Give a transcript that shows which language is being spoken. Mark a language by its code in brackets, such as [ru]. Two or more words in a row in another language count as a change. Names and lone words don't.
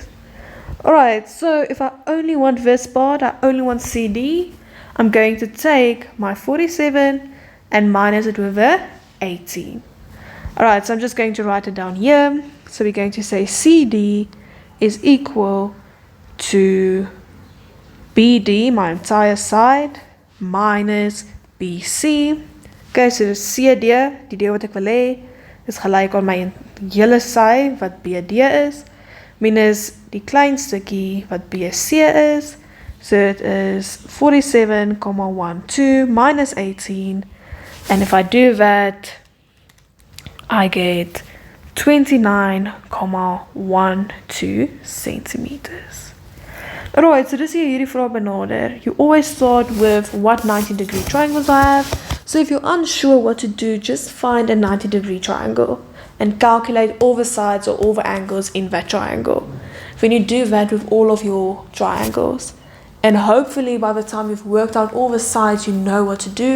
[en] Alright, so if I only want this part, I only want CD, I'm going to take my 47 and minus it with a 18. Alright, so I'm just going to write it down here. So we're going to say CD is equal to BD, my entire side, minus BC. Okay, so CD, [af] die deel wat ek wil hê, is gelyk aan my hele sy wat BD is, minus die klein stukkie wat BC is. [en] So it is 47,12 minus 18. And if I do that, I get 29,12 centimeters. [af] Alright, so dis hier hierdie vraag benader. [en] You always start with what 90-degree triangles I have. So if you're unsure what to do, just find a 90-degree triangle and calculate all the sides or all the angles in that triangle. Then you do that with all of your triangles. And hopefully by the time you've worked out all the sides, you know what to do.